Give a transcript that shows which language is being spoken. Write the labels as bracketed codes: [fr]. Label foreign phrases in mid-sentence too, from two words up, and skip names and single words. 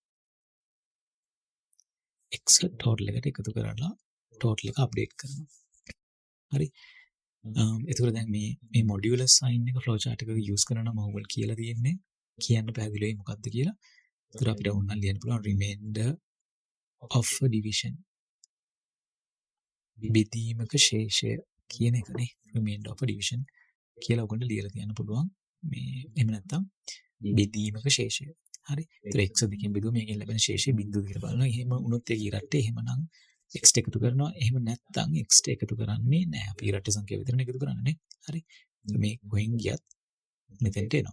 [si] x ටෝටල් එකට එකතු කරලා ටෝටල් එක අප්ඩේට් කරනවා. හරි. එතකොට දැන් මේ මොඩියුලර් සයින් එක [en] flow chart [si] එකක යූස් කරනවා මම ඔයගොල්ලෝ කියලා තියෙන්නේ. කියන්න පැහැදිලිවයි මොකක්ද කියලා. ඒතර අපිට ඕනනම් ලියන්න පුළුවන් [en] remainder of a division. [si] බෙදීමක ශේෂය කියන එකනේ [en] remainder of a division [si] කියලා ඔයගොල්ලෝ ලියලා තියන්න පුළුවන්. මේ එහෙම නැත්නම් බෙදීමක ශේෂය. හරි. ඒතර x දෙකෙන් බෙදුවා මේකෙන් ලැබෙන ශේෂය බිඳුව කියලා බලනවා. එහෙම වුණොත් ඒක ඉරට්ට. එහෙමනම් x එකතු කරනවා. එහෙම නැත්නම් x එකතු කරන්නේ නැහැ. අපි ඉරට්ට සංඛ්‍යාව විතරනේ එකතු කරන්නේ නේ. හරි. මේ කොහෙන් ගියත් මෙතෙන්ට එනවා.